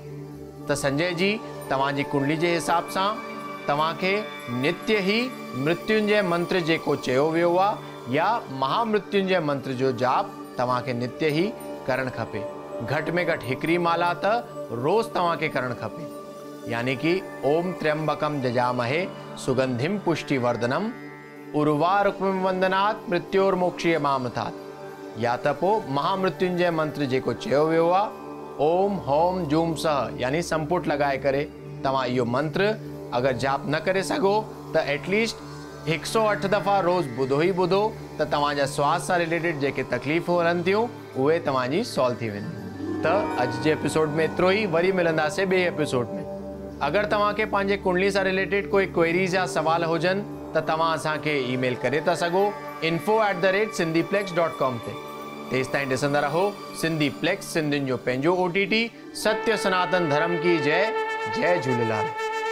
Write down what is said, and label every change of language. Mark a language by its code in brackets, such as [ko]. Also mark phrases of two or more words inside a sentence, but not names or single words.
[sd] त संजय जी तव्हांजी कुंडली जे हिसाब सां तव्हांखे नित्य ही मृत्युंजय मंत्र जेको चयो वियो आहे या महामृत्युंजय मंत्र जो जाप तव्हांखे नित्य ही करणु खपे। घटि में घटि हिकिड़ी माला त रोज़ तव्हांखे करणु खपे। [sa] यानी कि ओम त्र्यंबकम जजामहे सुगंधिम पुष्टिवर्धनम उर्वारुकमिव वंदनात् मृत्योर्मोक्षीय मामथात्। [sd] या त पोइ महामृत्युंजय मंत्र जेको चयो वियो आहे [sa] ओम होम जूम सह [sd] यानी संपुट लगाए करे तव्हां इहो मंत्र अगर जाप न करे सघो त एटलीस्ट 108 दफ़ा रोज़ ॿुधो ई ॿुधो त तव्हांजा स्वास्थ्य सां रिलेटेड जेके तकलीफ़ूं हलनि थियूं उहे तव्हांजी सॉल्व थी वेंदियूं। त अॼु जे एपिसोड में एतिरो ई। वरी मिलंदासीं ॿिए एपिसोड में। अगर तव्हांखे पंहिंजे कुंडली सां रिलेटेड कोई क्वेरीज़ या सवाल हुजनि त तव्हां असांखे ईमेल करे था सघो info@sindhiplex.com ते। तेसि ताईं ॾिसंदा रहो सिंधीप्लेक्स, सिंधियुनि जो पंहिंजो OTT। [hi] सत्य सनातन धर्म की जय। जय झूलेलाल।